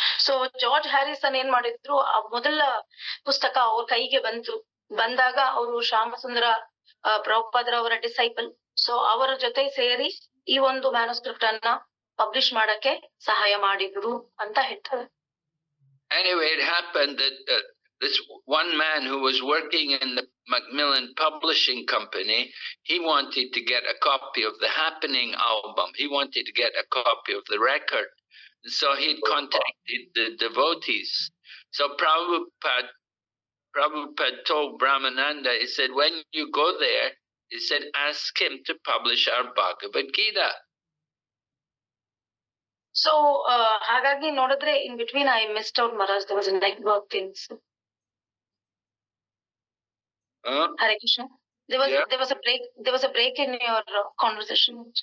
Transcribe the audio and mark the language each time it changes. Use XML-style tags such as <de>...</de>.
<kn>So George Harrison ಏನ್ ಮಾಡಿದ್ರು, ಆ ಮೊದಲ ಪುಸ್ತಕ ಅವ್ರ ಕೈಗೆ ಬಂದಾಗ ಅವರು ಶ್ಯಾಮಸುಂದರ ಪ್ರಭುಪಾದರವರ ಡಿಸೈಪಲ್. ಸೊ ಅವರ ಜೊತೆ ಸೇರಿ ಈ ಒಂದು ಮ್ಯಾನುಸ್ಕ್ರಿಪ್ಟ್ ಅನ್ನ ಪಬ್ಲಿಷ್ ಮಾಡಕ್ಕೆ ಸಹಾಯ ಮಾಡಿದ್ರು ಅಂತ ಹೇಳ್ತಾರೆ.</kn> <en>Anyway, it happened that this one man who was working in the Macmillan Publishing Company, he wanted to get a copy of the Happening album. He wanted to get a copy of the record. So he'd contacted the devotees. So Prabhupada told Brahmananda, he said, when you go there, he said, ask him to publish our Bhagavad Gita.</en> <kn>So ಹಾಗಾಗಿ ನೋಡಿದ್ರೆ</kn> <en>In between I missed out Maharaj, there was a network things. Hare Krishna. There was a break in your conversation.</en>